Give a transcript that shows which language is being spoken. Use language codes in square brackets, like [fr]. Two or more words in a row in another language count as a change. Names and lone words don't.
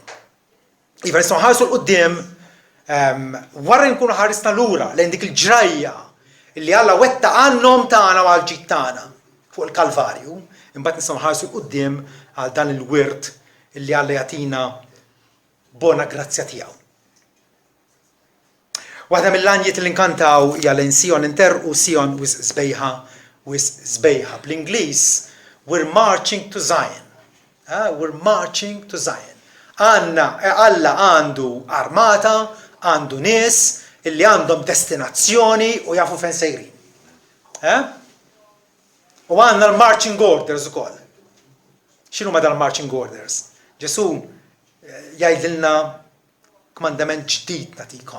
[mt] Iva nistgħu nħarsu l-qudiem wara nkunu ħarisna lura lejn dik il-ġrajja illi Alla wetta għan-nom tagħna u għall-ġid tagħna fuq il-Kalvarju, imbagħad nistgħu nħarsu l-qudiem għal dan il-wirt illi Alla jagħtina bona grazzja tiegħu. Waħda mill-għanjiet li nkantaw hija lejn Sion interqu Sion wis sbejħa. Bl-Ingliż [en] we're marching to Zion. [mt] We're marching to Zion. Alla għandu armata, għandu nies illi għandhom destinazzjoni u jafu fejn sejrin. U għandna l- [en] marching orders [mt] ukoll. X'inhu ma dal- [en] marching orders? [mt] Ġesu jgħidilna kmandament ġdid nagħtikom.